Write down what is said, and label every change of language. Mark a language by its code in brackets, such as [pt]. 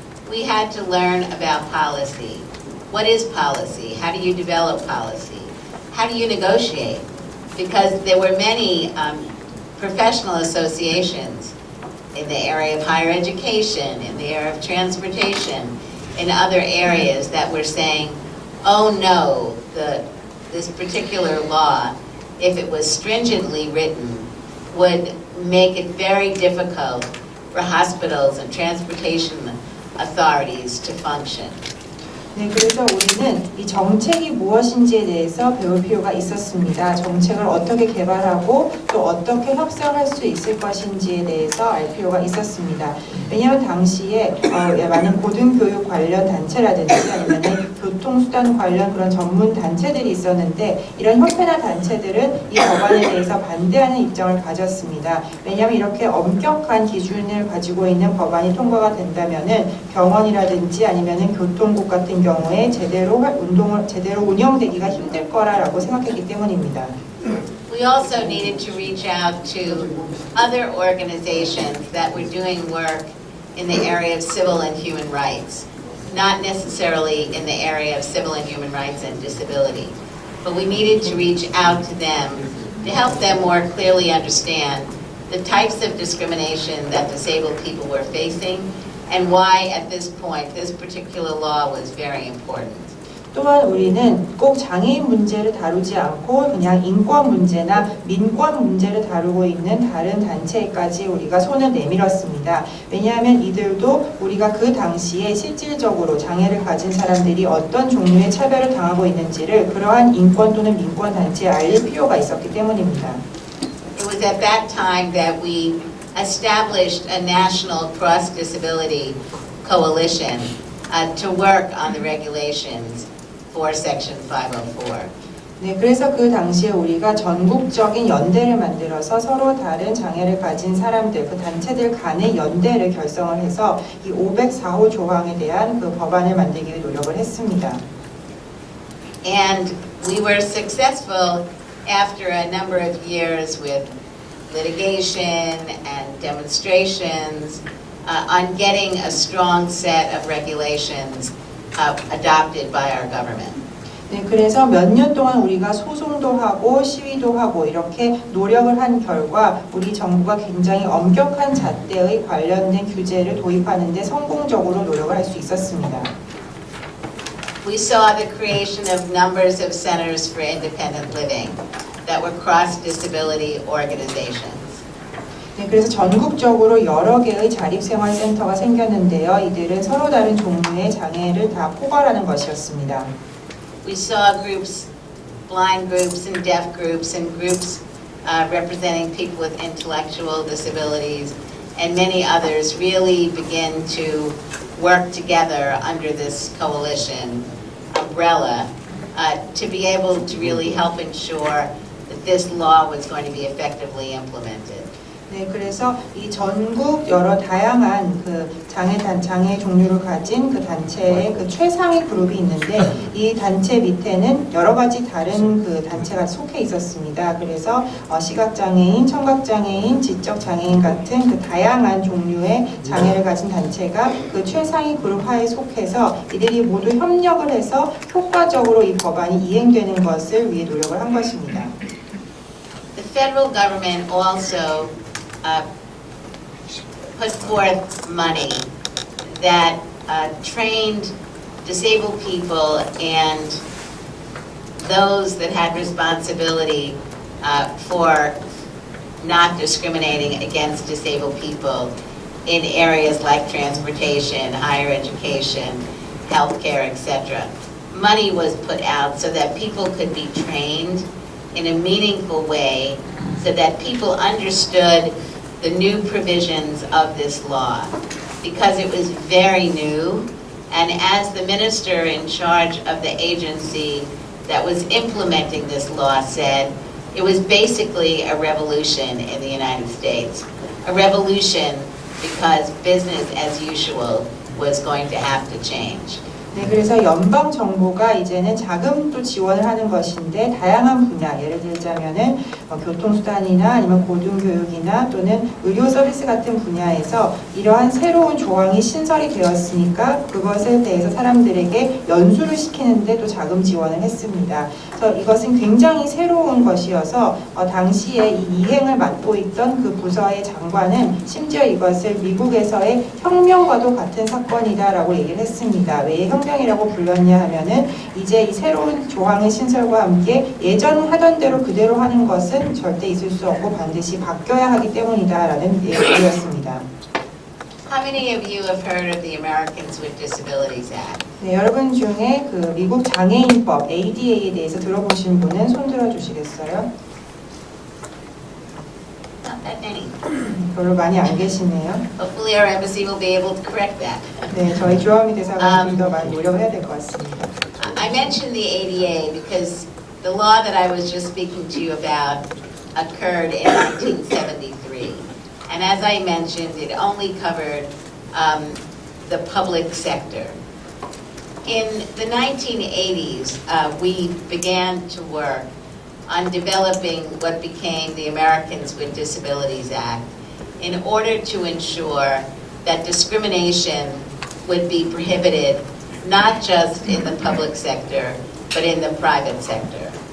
[en] We had to learn about policy. What is policy? How do you develop policy? How do you negotiate? Because there were many professional associations in the area of higher education, in the area of transportation, in other areas that were saying, oh no, this particular law, if it was stringently written, would make it very difficult for hospitals and transportation authorities to function. [ko] 네, 그래서 우리는 이 정책이 무엇인지에 대해서 배울 필요가 있었습니다. 정책을 어떻게 개발하고 또 어떻게 협상할 수 있을 것인지에 대해서 알 필요가 있었습니다. 왜냐하면 당시에 많은 고등교육 관련 단체라든지 아니면 교통수단 관련 그런 전문 단체들이 있었는데 이런 협회나 단체들은 이 법안에 대해서 반대하는 입장을 가졌습니다. 왜냐하면 이렇게 엄격한 기준을 가지고 있는 법안이 통과가 된다면은 병원이라든지 아니면은 교통국 같은 경우에 제대로 운영되기가 힘들 거라고 생각했기 때문입니다. [en] We also needed to reach out to other organizations that were doing work in the area of civil and human rights, not necessarily in the area of civil and human rights and disability, but we needed to reach out to them to help them more clearly understand the types of discrimination that disabled people were facing, and why at this point this particular law was very important. [ko] 또한 우리는 꼭 장애인 문제를 다루지 않고 그냥 인권 문제나 민권 문제를 다루고 있는 다른 단체까지 우리가 손을 내밀었습니다. 왜냐하면 이들도 우리가 그 당시에 실질적으로 장애를 가진 사람들이 어떤 종류의 차별을 당하고 있는지를 그러한 인권 또는 민권 단체에 알릴 필요가 있었기 때문입니다. [en] It was at that time that we established a national cross-disability coalition to work on the regulations for Section 504. [ko] 네, 그래서 그 당시에 우리가 전국적인 연대를 만들어서 서로 다른 장애를 가진 사람들, 그 단체들 간의 연대를 결성을 해서 이 504호 조항에 대한 그 법안을 만들기 위해 노력을 했습니다. [en] And we were successful after a number of years with litigation and demonstrations on getting a strong set of regulations adopted by our government. [ko] 네, 그래서 몇 년 동안 우리가 소송도 하고 시위도 하고 이렇게 노력을 한 결과 우리 정부가 굉장히 엄격한 잣대의 관련된 규제를 도입하는 데 성공적으로 노력을 할 수 있었습니다. [en] We saw the creation of numbers of centers for independent living that were cross-disability organizations. [ko] 네, 그래서 전국적으로 여러 개의 자립생활센터가 생겼는데요. 이들은 서로 다른 종류의 장애를 다 포괄하는 것이었습니다. [en] We saw groups, blind groups and deaf groups and groups representing people with intellectual disabilities and many others really begin to work together under this coalition umbrella to be able to really help ensure that this law was going to be effectively implemented. [ko] 네, 그래서 이 전국 여러 다양한 그 장애 종류를 가진 그 단체의 그 최상위 그룹이 있는데 이 단체 밑에는 여러 가지 다른 그 단체가 속해 있었습니다. 그래서 시각장애인, 청각장애인, 지적장애인 같은 그 다양한 종류의 장애를 가진 단체가 그 최상위 그룹 하에 속해서 이들이 모두 협력을 해서 효과적으로 이 법안이 이행되는 것을 위해 노력을 한 것입니다. [en] The federal government also put forth money that trained disabled people and those that had responsibility for not discriminating against disabled people in areas like transportation, higher education, healthcare, etc. Money was put out so that people could be trained in a meaningful way so that people understood the new provisions of this law because it was very new, and as the minister in charge of the agency that was implementing this law said, it was basically a revolution in the United States. A revolution because business as usual was going to have to change. [ko] 네, 그래서 연방 정부가 이제는 자금도 지원을 하는 것인데 다양한 분야, 예를 들자면은 교통수단이나 아니면 고등교육이나 또는 의료 서비스 같은 분야에서 이러한 새로운 조항이 신설이 되었으니까 그것에 대해서 사람들에게 연수를 시키는데 또 자금 지원을 했습니다. 그래서 이것은 굉장히 새로운 것이어서 당시에 이 이행을 맡고 있던 그 부서의 장관은 심지어 이것을 미국에서의 혁명과도 같은 사건이다라고 얘기를 했습니다. 왜 혁명이라고 불렀냐 하면은 이제 이 새로운 조항의 신설과 함께 예전 하던 대로 그대로 하는 것은 절대 있을 수 없고 반드시 바뀌어야 하기 때문이다라는 얘기였습니다. [en] How many of you have heard of the Americans with Disabilities Act? [ko] 네, 여러분 중에 그 미국 장애인법 ADA에 대해서 들어보신 분은 손 들어 주시겠어요? [en] Not that many. [ko] 별로 많이 안 계시네요. [en] Hopefully our embassy will be able to correct that. [ko] 네, 저희 주한미 대사가 좀 더 많이 노력을 해야 될 것 같습니다. [en] I mentioned the ADA because the law that I was just speaking to you about occurred in 1973. And as I mentioned, it only covered the public sector. In the 1980s, we began to work on developing what became the Americans with Disabilities Act in order to ensure that discrimination would be prohibited not just in the public sector, but in the private sector.